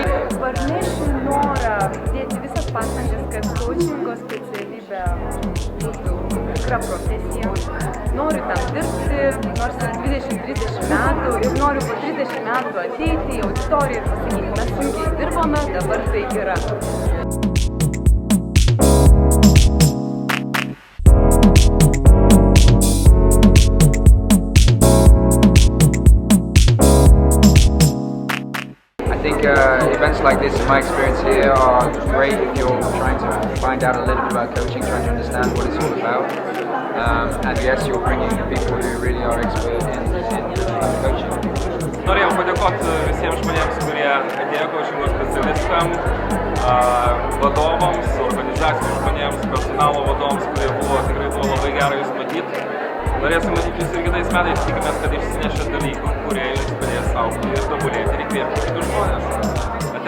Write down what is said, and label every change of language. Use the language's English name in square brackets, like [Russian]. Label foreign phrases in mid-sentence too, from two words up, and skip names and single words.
[Lithuanian] Parnešiu norą dėti visas pastangas, kad coachingo specialybė būtų tikra profesija. Noriu ten dirbti, nors 20-30 metų ir noriu po 30 metų ateiti į auditoriją ir pasakyti, mes sunkiai dirbome, dabar tai yra. [English] I think events like this, in my experience here, are great if you're trying to find out a little bit about coaching, trying to understand what it's all about. And yes, you're bringing people who really are expert in coaching. [Lithuanian] Norėjau padėkoti visiems žmonėms, kurie atėjo coachingo specialistam, vadovams, organizacijų žmonėms, personalo vadovams, kurie tikrai buvo labai gerai jūs matyti. Norėsim matyti jūs ir kitais metais, tikimės, kad išsinešę dalykų, kurie jums padės augti ir tobulėti ir įkvėpti kitus žmonės.